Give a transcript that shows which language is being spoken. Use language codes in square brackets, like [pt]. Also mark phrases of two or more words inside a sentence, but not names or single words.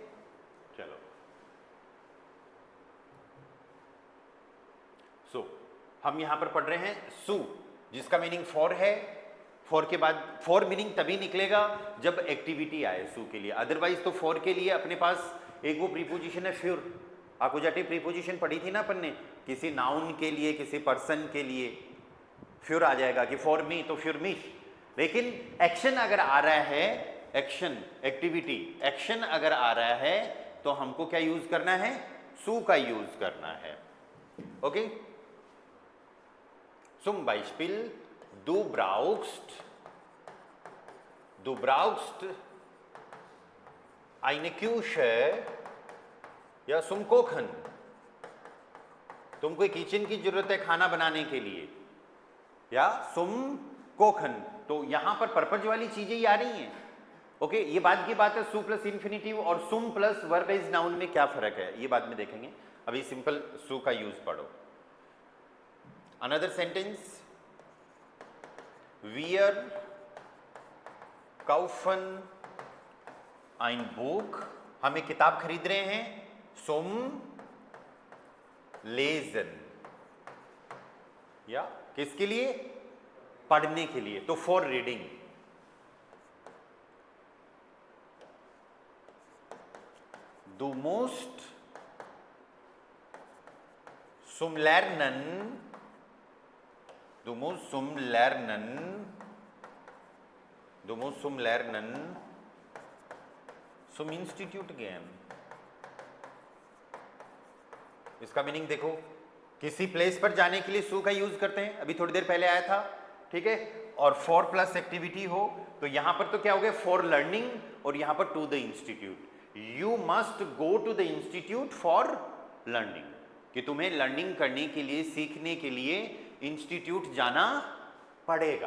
[hi] चलो सो हम यहां पर पढ़ रहे हैं सु, जिसका मीनिंग 4 है, फॉर के बाद फॉर मीनिंग तभी निकलेगा जब एक्टिविटी आए सू के लिए, अदरवाइज तो फॉर के लिए अपने पास एक वो प्रीपोजिशन है फ्यूर, आकुजाटिव प्रीपोजिशन पढ़ी थी ना अपन ने, किसी नाउन के लिए किसी पर्सन के लिए फ्यूर आ जाएगा कि [en] for me [hi] तो फ्यूर मी। लेकिन एक्शन अगर आ रहा है, एक्शन एक्टिविटी एक्शन अगर आ रहा है तो हमको क्या यूज करना है, सू का यूज करना है। ओके, [de] zum Beispiel du brauchst eine Küche या zum Kochen, [hi] तुमको एक किचन की जरूरत है खाना बनाने के लिए, या [de] zum Kochen, [hi] तो यहां पर पर्पज वाली चीजें ही आ रही हैं। ओके, ये बाद की बात है, सू प्लस इन्फिनिटिव और सुम प्लस [en] verb based noun [hi] में क्या फर्क है ये बाद में देखेंगे, अभी सिंपल सू का यूज पढ़ो। [en] another sentence, [de] wir kaufen ein Buch, [hi] हम एक किताब खरीद रहे हैं, [de] zum lesen, [hi] या किसके लिए, पढ़ने के लिए, तो [en] for reading. [de] Du musst zum Lernen, du musst zum Lernen, du musst zum Lernen zum Institut gehen। [hi] इसका मीनिंग देखो, किसी प्लेस पर जाने के लिए सू का यूज करते हैं, अभी थोड़ी देर पहले आया था, ठीक है, और [en] for plus activity [hi] हो तो यहां पर तो क्या हो गया, [en] for learning, [hi] और यहां पर [en] to the institute, you must go to the institute for learning, [hi] कि तुम्हें लर्निंग करने के लिए, सीखने के लिए इंस्टीट्यूट जाना पड़ेगा।